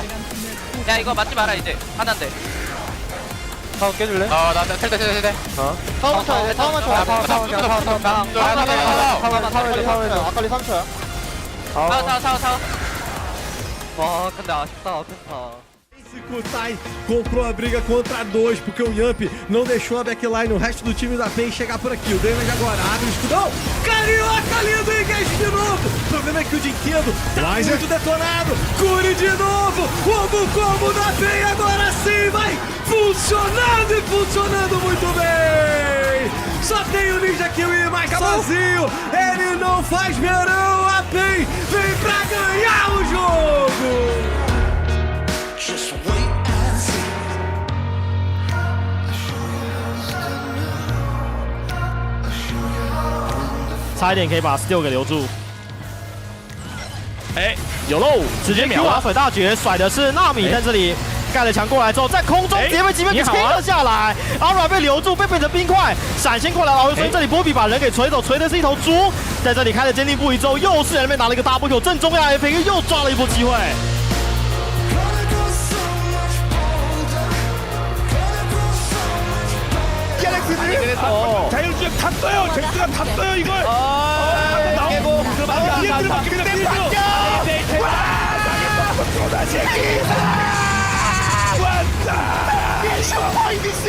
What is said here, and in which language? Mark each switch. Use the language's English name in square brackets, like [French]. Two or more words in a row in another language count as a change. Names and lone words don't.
[Korean] 야, 이거 맞지 마라, 이제. 하나인데. 타워 깨줄래? 나 텔대. 타워만 쳐야 돼, 타워만 쳐야 돼. 타워. 아칼리 3초야. 타워. 와, 근데 아쉽다, 아쉽다. [Portuguese] Kutai comprou a briga contra dois, porque o Yamp não deixou a backline, o resto do time da PEN chegar por aqui. O Damage agora abre o escudão. Carioca lindo, engage de novo. O problema é que o Dinquedo tá muito detonado. Cure de novo. O combo da PEN agora sim vai funcionando e funcionando muito bem. Só tem o Ninja Kill e mais vazio. Ele não faz verão. A PEN vem pra ganhar o jogo. [Chinese] 差一点可以把 Steel 给留住。哎，有喽，直接秒拉水大绝，甩的是纳米，在这里盖了墙过来之后，在空中直接被击飞给吹了下来，阿软被留住，被变成冰块，闪现过来，老孙这里波比把人给锤走，锤的是一头猪，在这里开了坚定不移之后，又是人被拿了一个 [English] double kill， [Chinese] 正中央 FK 又抓了一波机会。 [Korean] 자율주행 탔어요. 잭스가 탔어요 이걸. 나오고 그때 반격. 와! 다시 기사. 왔다. 슈퍼이디스.